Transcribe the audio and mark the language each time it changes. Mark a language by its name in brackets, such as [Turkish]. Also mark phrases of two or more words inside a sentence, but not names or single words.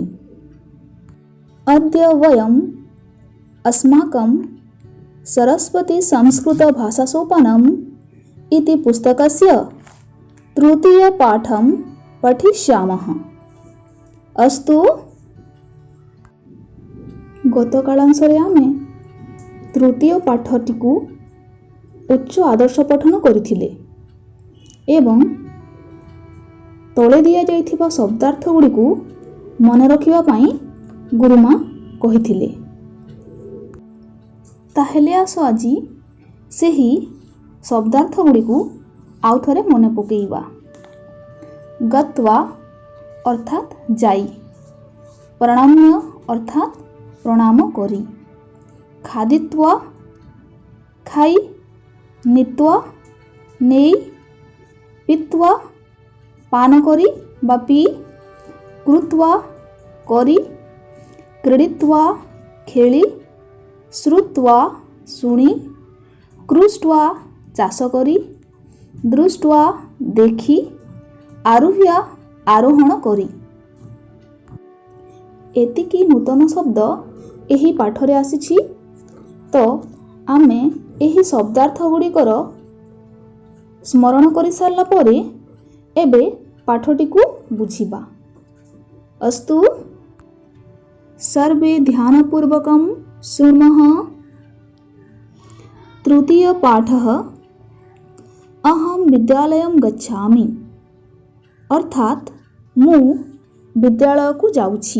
[Sanskrit] अद्य वयम् अस्माकं सरस्वतीसंस्कृतभाषासोपानम् इति पुस्तकस्य तृतीयपाठं पठिष्यामः। [Odia] ଅସ୍ତୁ, ଗତକାଳାଂଶରେ ଆମେ ତୃତୀୟ ପାଠଟିକୁ ଉଚ୍ଚ ଆଦର୍ଶ ପଠନ କରିଥିଲେ ଏବଂ ତଳେ ଦିଆ ଯାଇଥିବା ଶବ୍ଦାର୍ଥ ଗୁଡ଼ିକୁ ମନେ ରଖିବା ପାଇଁ ଗୁରୁମା କହିଥିଲେ। ତାହେଲେ ଆସ ଆଜି ସେହି ଶବ୍ଦାର୍ଥ ଗୁଡ଼ିକୁ ଆଉ ଥରେ ମନେ ପକାଇବା। ଗତ୍ୱା ଅର୍ଥାତ ଯାଇ, ପ୍ରଣାମ୍ୟ ଅର୍ଥାତ ପ୍ରଣାମ କରି, ଖାଦିତ୍ୱା ଖାଇ, ନୀତ୍ୱା ନେଇ, ପୀତ୍ୱା ପାନ କରି ବା ପି, କୃତ୍ୱା କରି, କ୍ରୀଡିତ୍ୱା ଖେଳି, ଶ୍ରୁତ୍ୱା ଶୁଣି, କୃଷ୍ଟ୍ୱା ଚାଷ କରି, ଦୃଷ୍ଟ୍ୱା ଦେଖି, ଆରୁହ୍ୟ ଆରୋହଣ କରି। ଏତିକି ନୂତନ ଶବ୍ଦ ଏହି ପାଠରେ ଆସିଛି। ତ ଆମେ ଏହି ଶବ୍ଦାର୍ଥ ଗୁଡ଼ିକର ସ୍ମରଣ କରି ସାରିଲା ପରେ ଏବେ ପାଠଟିକୁ ବୁଝିବା। [Sanskrit] अस्तु, सर्वे ध्यानपूर्वकं शृण्मः। तृतीय पाठः अहं विद्यालयं गच्छामि, अर्थात [Odia] ମୁଁ ବିଦ୍ୟାଳୟକୁ ଯାଉଛି।